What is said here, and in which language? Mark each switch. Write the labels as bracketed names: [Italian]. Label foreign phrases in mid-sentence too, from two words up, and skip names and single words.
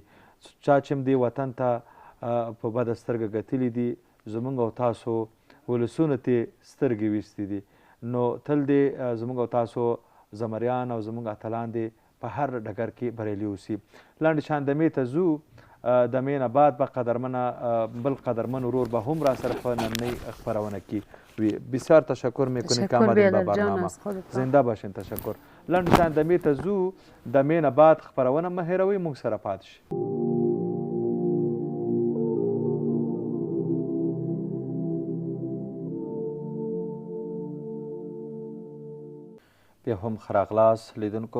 [Pashto] چا چې دې وطن ته په بده سترګه کتلي دي زموږ او تاسو ولسونو ته سترګې ویستې دي نو تل دې زموږ او تاسو زمریان او زموږ اتلان دې په هر ډګر کې بریالي اوسي. لنډ شاندمې ته ځو. دمې نه بعد به بل قدرمن ورور به هم را سره په نننۍ خپرونه کې وي. [Persian] بسیار تشکر میکنیم که آمدین به برنامه. زنده باشین. تشکر. [Pashto] لنډ شاندمې ته ځو. دمې نه بعد خپرونه مه هېروئ موږ سره پاتې شئ. بیا هم ښه راغلاست لیدونکو.